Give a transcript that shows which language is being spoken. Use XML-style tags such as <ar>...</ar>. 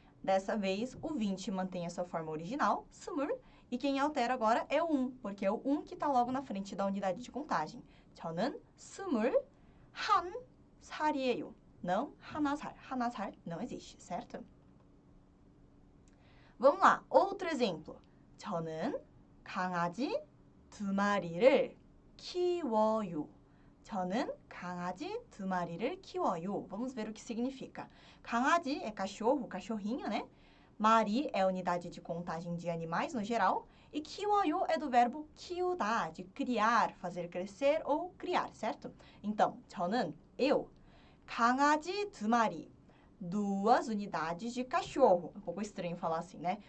<pt>Dessa vez, o 20 mantém a sua forma original, 스물, e quem altera agora é o 1, porque é o 1 que está logo na frente da unidade de contagem.</pt> <ko>저는 21살이에요.</ko> <pt>Não,</pt> <ko>하나살.</ko> <pt>하나살 não existe, certo? Vamos lá, outro exemplo.</pt> <ko>저는 강아지 2마리를 키워요. 저는 강아지 2마리를 키워요.</ko> <pt>Vamos ver o que significa. 강아지 é cachorro, cachorrinho, né? 마리 é a unidade de contagem de animais no geral. E 키워요 é do verbo 키우다, de criar, fazer crescer ou criar, certo? Então, 저는, eu,</pt> <ko>강아지 2마리,</ko> <pt>2 unidades de cachorro. Um pouco estranho falar assim, né?</pt>